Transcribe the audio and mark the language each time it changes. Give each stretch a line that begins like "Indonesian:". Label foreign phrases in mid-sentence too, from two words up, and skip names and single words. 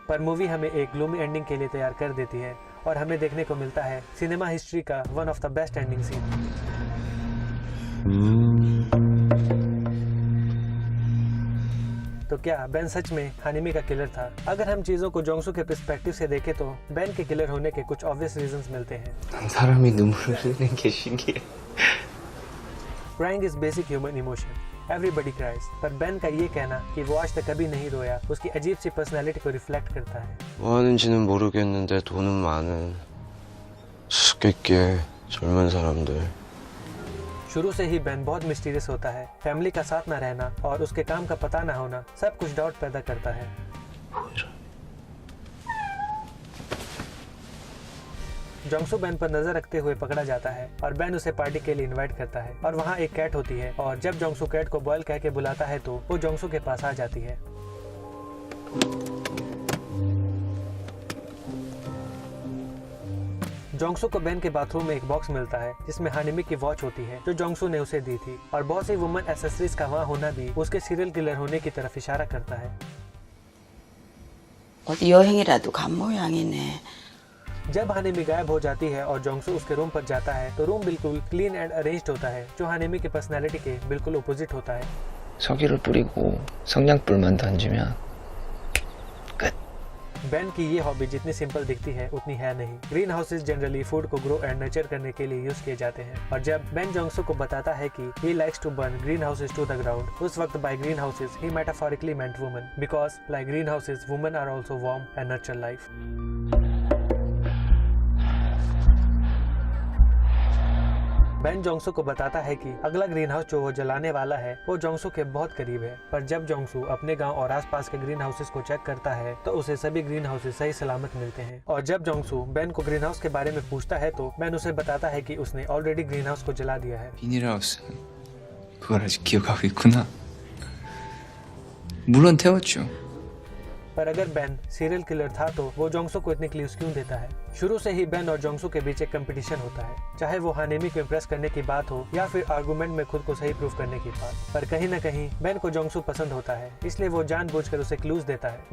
Hindi: पर मूवी हमें एक
English: gloomy ending
Hindi: के लिए तैयार कर देती है और हमें देखने को मिलता है
English: cinema history
Hindi: का
English: one of the best ending scene.
Hindi: तो क्या बेन सच में हानेमी का किलर था? अगर हम चीजों को जोंगसू के पर्सपेक्टिव से देखें तो बेन के किलर होने के कुछ
English: obvious reasons
Hindi: मिलते हैं।
Korean: 사람이 눈물을 흘리는 게 신기해.
English: crying is basic human emotion, everybody cries.
Hindi: पर बेन का ये कहना कि वो आज तक कभी नहीं रोया उसकी अजीब सी पर्सनैलिटी को रिफ्लेक्ट करता है।
Korean: 뭐 하는지는 모르겠는데 돈은 많은 수수께끼 젊은 사람들.
Hindi: शुरू से ही बेन बहुत मिस्टीरियस होता है। फैमिली का साथ न रहना और उसके काम का पता न होना सब कुछ डाउट पैदा करता है। जोंगसू बेन पर नजर रखते हुए पकड़ा जाता है और बेन उसे पार्टी के लिए इनवाइट करता है और वहाँ एक कैट होती है और जब जोंगसू कैट को बॉयल कह के बुलाता है तो वो जोंगसू के पास आ जाती है। जोंगसू को बेन के बाथरूम में एक बॉक्स मिलता है जिसमें हानेमी की वॉच होती है जो जोंगसू ने उसे दी थी और बहुत सी
English: women accessories
Hindi: का वहाँ होना भी उसके
English: serial killer
Hindi: होने की तरफ इशारा करता है।
Korean: 어디 여행이라도 간 모양이네.
Hindi: जब हानेमी गायब हो जाती है और जोंगसू उसके रूम पर जाता है तो रूम बिल्कुल
English: clean and arranged
Hindi: होता है जो हानेमी की पर्सनैलिटी के बिल्कुल अपोजिट होता है।
Korean: 석유를 뿌리고 성냥불만 던지면 끝.
Hindi: बेन की ये हॉबी जितनी सिंपल दिखती है उतनी है नहीं।
English: greenhouses generally
Hindi: फूड को
English: grow and nurture
Hindi: करने के लिए यूज किए जाते हैं और जब बेन जोंगसो को बताता है कि
English: he likes to burn greenhouses to the ground,
Hindi: उस वक्त
English: by greenhouses he metaphorically meant women because like greenhouses women are also warm and nurture life.
Hindi: बेन जोंगसू को बताता है कि अगला
English: greenhouse
Hindi: जो वो जलाने वाला है वो जोंगसू के बहुत करीब है, पर जब जोंगसू अपने गांव और आसपास के
English: greenhouses
Hindi: को चेक करता है तो उसे सभी
English: greenhouses
Hindi: सही सलामत मिलते हैं। और जब जोंगसू बेन को
English: greenhouse
Hindi: के बारे में पूछता है तो बेन उसे बताता है कि उसने
English: already greenhouse
Hindi: को जला दिया है।
Korean: 비닐하우스 그걸 아직 기억하고 있구나. 물론 태웠죠.
Hindi: पर अगर बेन
English: serial killer
Hindi: था तो वो जोंगसू को इतने क्लूज क्यों देता है? शुरू से ही बेन और जोंगसू के बीच एक कंपटीशन होता है, चाहे वो हानेमी को इम्प्रेस करने की बात हो या फिर आर्गुमेंट में खुद को सही प्रूव करने की बात। पर कहीं न कहीं बेन को जोंगसू पसंद होता है, इसलिए वो जानबूझकर उसे क्लूज देता है।